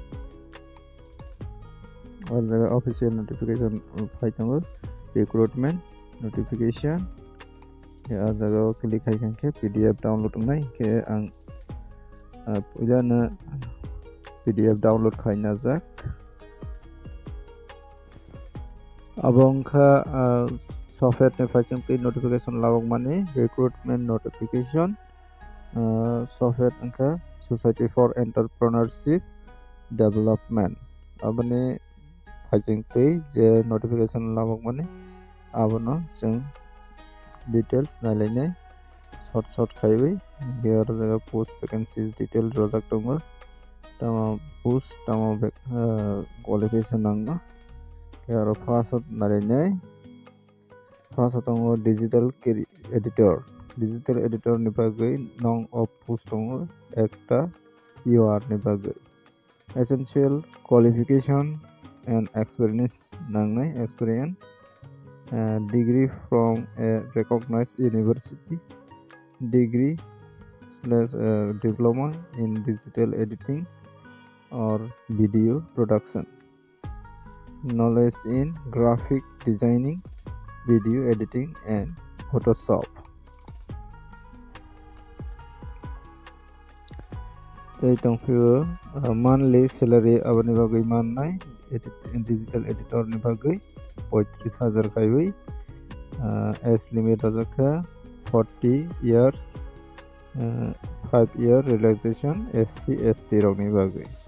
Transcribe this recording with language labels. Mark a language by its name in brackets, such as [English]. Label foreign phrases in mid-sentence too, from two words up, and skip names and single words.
[Kok Borok] o jaga [English] official notification [Kok Borok] phaitongo [English] recruitment notification [Kok Borok] o jaga o click haikhankhe [English] pdf download [Kok Borok] wngnai ke ang puilano [English] pdf download [Kok Borok] khaina jak abo wngkha software ni faising tui notification labokmani [English] recruitment notification software [Kok Borok] wngkha [English] society for entrepreneurship development [Kok Borok] aboni faising tui je notification labokmani abono jeng details nalainai short khaiwi here jaga [English] post vacancies detail [Kok Borok] rojak tongo tamo post tamo qualification nangno aro first nalainai first tongo digital [English] editor [Kok Borok] ni bagui nong [English] of post [Kok Borok] tongo ekta [English] UR [Kok Borok] ni bagui [English] essential qualification and experience nangnai experience degree from a recognized university degree/diploma in digital editing or video production knowledge in graphic designing video editing and Photoshop [Kok Borok] tei tongphio [English] monthly salary [Kok Borok] aboni bagui mannai [English] digital editor [Kok Borok] ni bagui 35,000 khaiwi [English] age limit rojaka 40 years 5-year relaxation [Kok Borok] SC ST rokni bagui